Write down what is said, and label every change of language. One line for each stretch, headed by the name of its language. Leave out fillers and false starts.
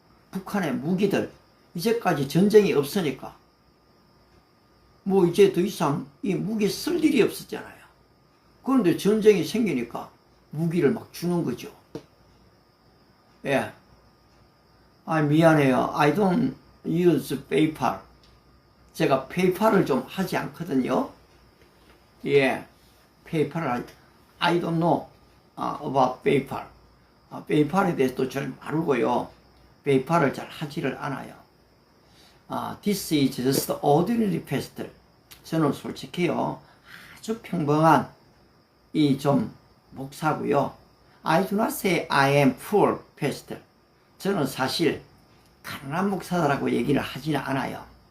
Korean: 북한의 무기들, 이제까지 전쟁이 없으니까 뭐 이제 더 이상 이 무기 쓸 일이 없었잖아요. 그런데 전쟁이 생기니까 무기를 막 주는 거죠. 예. 아, 미안해요.
English: I don't use PayPal.
Korean: 제가 페이팔을 좀 하지 않거든요. 예, 페이팔을
English: I don't know about PayPal.
Korean: 페이팔에 대해서도 잘 모르고요. 페이팔을 잘 하지를 않아요.
English: This is just ordinary pastel.
Korean: 저는 솔직히요, 아주 평범한 이 좀 목사고요.
English: I do not say I am poor pastor.
Korean: 저는 사실 가난한 목사라고 얘기를 하지는 않아요.